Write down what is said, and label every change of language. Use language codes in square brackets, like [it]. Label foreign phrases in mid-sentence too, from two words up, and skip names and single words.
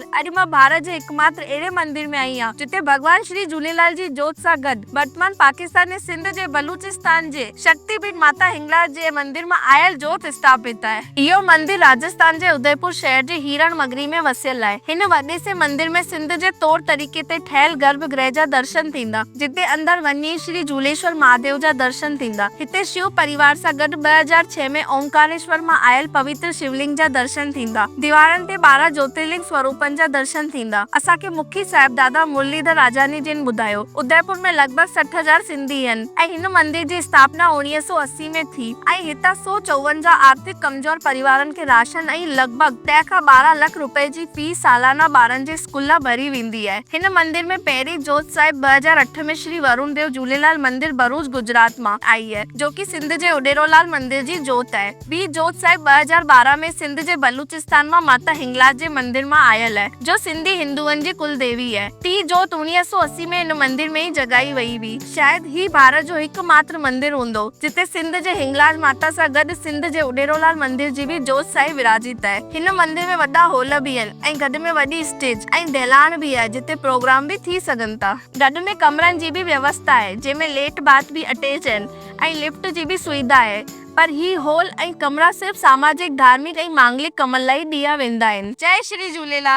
[sd] अॼु मां भारत जे एकमात्र अहिड़े मंदिर में आई आहियां जिते भगवान श्री झूलेलाल जी जोत सां गॾु वर्तमान पाकिस्तान ऐं सिंध जे बलूचिस्तान जे शक्तिपीठ माता हिंगलाज जे मंदिर मां आयल जोत स्थापित आहे। इहो मंदिर राजस्थान जे उदयपुर शहर जे हीरण मगरी में वसियल आहे। हिन वॾे से मंदिर में सिंध जे तौर तरीक़े ते ठहियल गर्भगृह जा दर्शन थींदा, जिते अंदर वञी श्री झूलेश्वर महादेव जा दर्शन थींदा। हिते शिव परिवार सां गॾु 2006 में ओंकारेश्वर मां आयल पवित्र शिवलिंग जा दर्शन थींदा। दीवारनि ते 12 ज्योतिर्लिंग स्वरूपनि जा दर्शन थींदा। असांखे मुखी साहिबजादा मुरलीधर राजानी जिन ॿुधायो, उदयपुर में लॻभॻि 60,000 सिंधी आहिनि ऐं हिन मंदिर जी स्थापना 1980 में थी ऐं हितां 154 आर्थिक कमज़ोर परिवारनि खे राशन ऐं लॻभॻि 10 खां 12 लख रुपए जी फीस सालाना ॿारनि जे स्कूल लाइ भरी वेंदी आहे। हिन मंदिर में पहिरीं जोत साहिब 2008 में श्री वरुण देव झूलेलाल मंदिर भरूच गुजरात मां आई है, जो कि सिंध जे उडेरोलाल मंदिर जी जोत आहे। ॿी जोत साहिब 2012 में सिंध जे बलूचिस्तान मां माता हिंगलाज जे मंदिर मां आयल है, जो सिंधी हिंदुअनि जी कुल देवी है। टी जोत 1980 में इन मंदिर में ही जगाई वई हुई। शायद ही भारत जो एकमात्र मंदिर हूंदो जिते सिंध जे हिंगलाज माता सां गॾु सिंध जे उडेरोलाल मंदिर जी भी जोत साहिब विराजित आहे। हिन मंदिर में वॾा हॉल भी आहिनि ऐं गॾु में वॾी स्टेज ऐं दैलान भी आहे, जिते प्रोग्राम भी थी सघनि था। गॾु में कमरनि जी भी व्यवस्था आहे, जंहिंमें लेट बाथ भी अटैच आहिनि ऐं लिफ्ट जी भी सुविधा आहे। पर ही हॉल ऐं कमरा सिर्फ़ सामाजिक, धार्मिक ऐं मांगलिक कम लाइ ॾिया वेंदा आहिनि। जय श्री झूलेलाल।